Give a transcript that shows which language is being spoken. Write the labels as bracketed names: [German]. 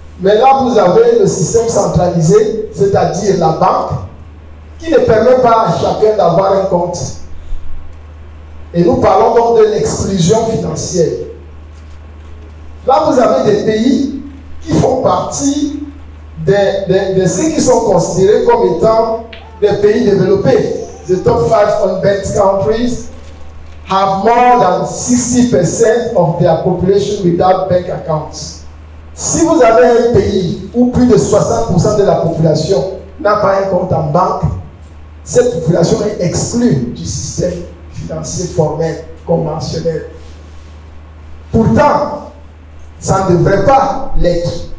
[French] Mais là, vous avez le système centralisé, c'est-à-dire la banque, qui ne permet pas à chacun d'avoir un compte. Et nous parlons donc de l'exclusion financière. Là, vous avez des pays qui font partie de ceux qui sont considérés comme étant des pays développés. [English] The top 5 unbanked countries have more than 60% of their population without bank accounts. [French] Si vous avez un pays où plus de 60% de la population n'a pas un compte en banque, cette population est exclue du système financier formel, conventionnel. Pourtant, ça ne devrait pas l'être.